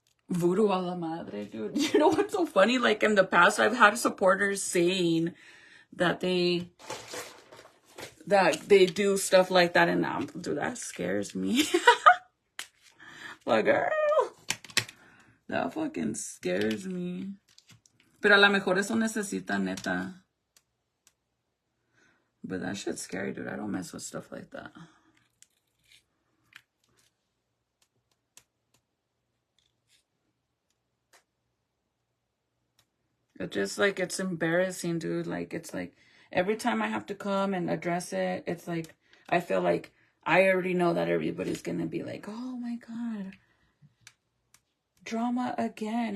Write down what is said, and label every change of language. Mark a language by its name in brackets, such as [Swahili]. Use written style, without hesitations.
[English] Voodoo [Spanish] a la madre, [English] dude. You know what's so funny? Like, in the past, I've had supporters saying that they do stuff like that, and now, dude, that scares me. Like, girl, that fucking scares me. [Spanish] Pero a lo mejor eso necesita, neta. [English] But that shit's scary, dude. I don't mess with stuff like that. It's just like, it's embarrassing, dude. Like, it's like, every time I have to come and address it, it's like, I feel like I already know that everybody's gonna be like, oh my God, drama again.